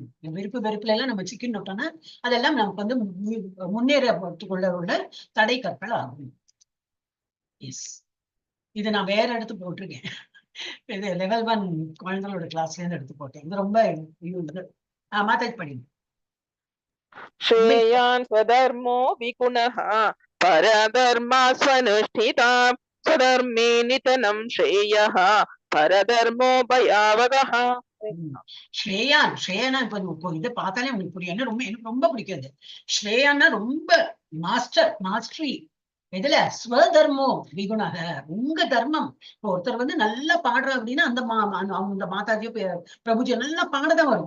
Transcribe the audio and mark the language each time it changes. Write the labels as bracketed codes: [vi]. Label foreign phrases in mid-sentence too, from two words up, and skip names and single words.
[ta] விருப்பு வெறுப்புல எல்லாம் நம்ம சிக்கிட்டோம்னா அதெல்லாம் நமக்கு முன்னேறத்துக்குள்ள உள்ள தடை கற்கள் ஆகும். எஸ், இது நான் வேற எடுத்து போட்டிருக்கேன். இது லெவல் 1 குழந்தைகளோட கிளாஸ்ல இருந்து எடுத்து போட்டேன். இது ரொம்ப மாதாஜி படிங்க. [sa] श्रेयान् स्वधर्मो विगुणः परधर्मा स्वनुष्ठिता स्वधर्मे निधनं श्रेयः परधर्मो भयावहः. [ta] ஸ்ரேயானா இப்போ இதை பார்த்தாலே உங்களுக்கு புரியும். எனக்கு ரொம்ப பிடிக்காது. ஸ்ரேயான்னா ரொம்ப மாஸ்டரி. இதுல [sa] स्वधर्मो विगुणः, [ta] உங்க தர்மம். இப்போ ஒருத்தர் நல்லா பாடுற அப்படின்னா அந்த மாதாஜியோ பிரபுஜியோ நல்லா பாடதான் வரும்.